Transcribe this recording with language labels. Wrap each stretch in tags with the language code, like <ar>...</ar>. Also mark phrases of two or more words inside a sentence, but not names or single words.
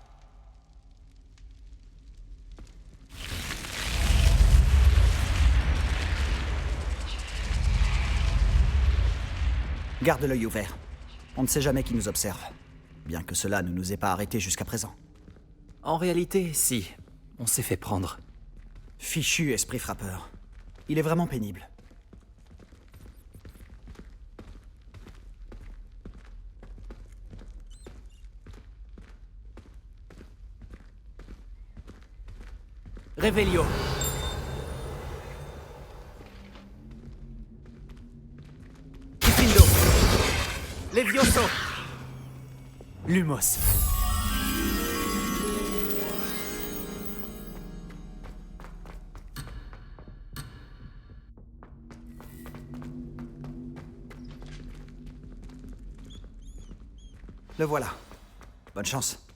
<fr>Garde l'œil ouvert. On ne sait jamais qui nous observe. Bien que cela ne nous ait pas arrêtés jusqu'à présent. En réalité, si. On s'est fait prendre. Fichu esprit frappeur. Il est vraiment pénible. Revelio. Kifindo. Levioso. Lumos. Le voilà. Bonne chance.</fr>